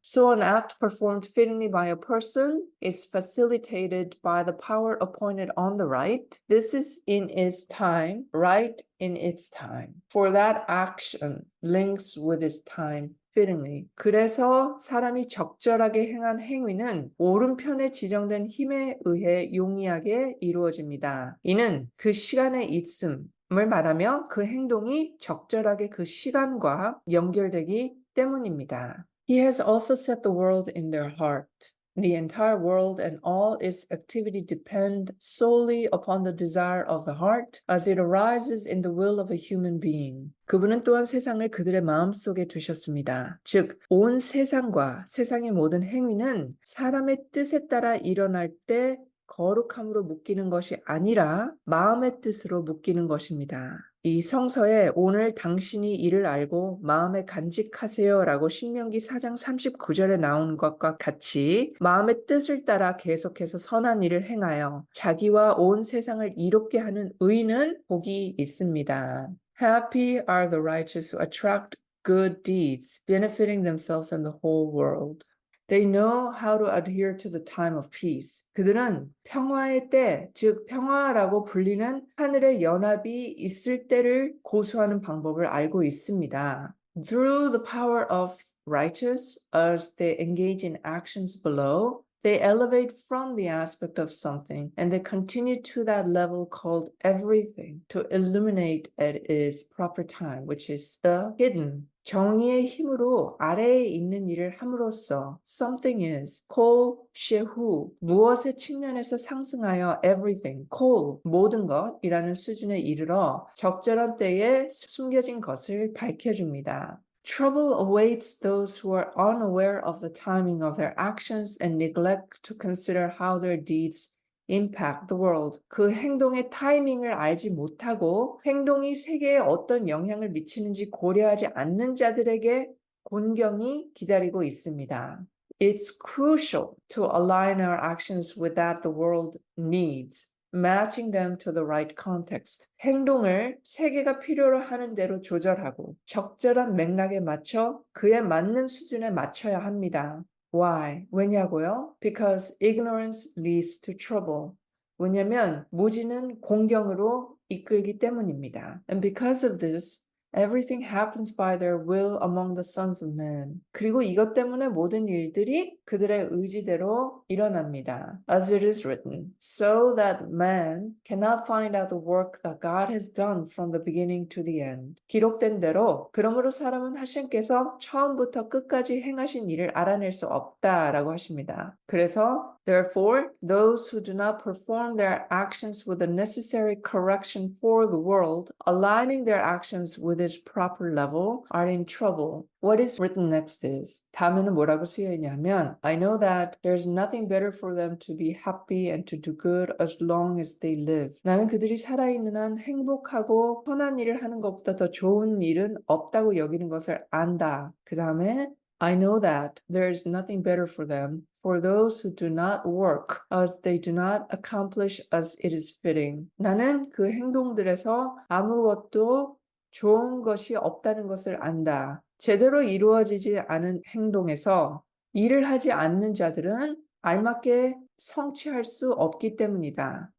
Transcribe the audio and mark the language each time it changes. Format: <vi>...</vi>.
<en>So an act performed fittingly by a person is facilitated by the power appointed on the right. This is in its time, right in its time. For that action links with its time. fittingly.</en> <ko>그래서 사람이 적절하게 행한 행위는 오른편에 지정된 힘에 의해 용이하게 이루어집니다. 이는 그 시간의 있음을 말하며 그 행동이 적절하게 그 시간과 연결되기 때문입니다.</ko> <en>He has also set the world in their heart. The entire world and all its activity depend solely upon the desire of the heart as it arises in the will of a human being.</en> <ko>그분은 또한 세상을 그들의 마음속에 두셨습니다. 즉, 온 세상과 세상의 모든 행위는 사람의 뜻에 따라 일어날 때 거룩함으로 묶이는 것이 아니라 마음의 뜻으로 묶이는 것입니다. 이 성서에 오늘 당신이 이를 알고 마음에 간직하세요 라고 신명기 4장 39절에 나온 것과 같이 마음의 뜻을 따라 계속해서 선한 일을 행하여 자기와 온 세상을 이롭게 하는 의인은 복이 있습니다.</ko> <en>Happy are the righteous who attract good deeds, benefiting themselves and the whole world. They know how to adhere to the time of peace.</en> <ko>그들은 평화의 때, 즉 평화라고 불리는 하늘의 연합이 있을 때를 고수하는 방법을 알고 있습니다.</ko> <en>Through the power of righteous, as they engage in actions below, They elevate from the aspect of something and they continue to that level called everything to illuminate at its proper time, which is the hidden.</en> <ko>정의의 힘으로 아래에 있는 일을 함으로써</ko> <en>something is,</en> <ko>콜, shehu, 무엇의 측면에서 상승하여 everything, 콜, 모든 것이라는 수준에 이르러 적절한 때에 숨겨진 것을 밝혀줍니다.</ko> <en>Trouble awaits those who are unaware of the timing of their actions and neglect to consider how their deeds impact the world.</en> <ko>그 행동의 타이밍을 알지 못하고 행동이 세계에 어떤 영향을 미치는지 고려하지 않는 자들에게 곤경이 기다리고 있습니다.</ko> <en>It's crucial to align our actions with that the world needs. matching them to the right context.</en> <ko>행동을 세계가 필요로 하는 대로 조절하고 적절한 맥락에 맞춰 그에 맞는 수준에 맞춰야 합니다.</ko> <en>Why?</en> <ko>왜냐고요?</ko> <en>Because ignorance leads to trouble.</en> <ko>왜냐면 무지는 공경으로 이끌기 때문입니다.</ko> <en>And because of this, everything happens by their will among the sons of men.</en> <ko>그리고 이것 때문에 모든 일들이 그들의 의지대로 일어납니다.</ko> <en>As it is written, so that man cannot find out the work that God has done from the beginning to the end.</en> <ko>기록된 대로 그러므로 사람은 하나님께서 처음부터 끝까지 행하신 일을 알아낼 수 없다라고 하십니다. 그래서</ko> <en>Therefore, those who do not perform their actions with the necessary correction for the world, aligning their actions with its proper level, are in trouble. What is written next is,</en> <ko>다음에는 뭐라고 쓰여 있냐면,</ko> <en>I know that there's nothing better for them to be happy and to do good as long as they live.</en> <ko>나는 그들이 살아있는 한 행복하고 선한 일을 하는 것보다 더 좋은 일은 없다고 여기는 것을 안다. 그 다음에</ko> <en>I know that there is nothing better for them, for those who do not work, as they do not accomplish as it is fitting.</en> <ko>나는 그 행동들에서 아무것도 좋은 것이 없다는 것을 안다. 제대로 이루어지지 않은 행동에서 일을 하지 않는 자들은 알맞게 성취할 수 없기 때문이다.</ko>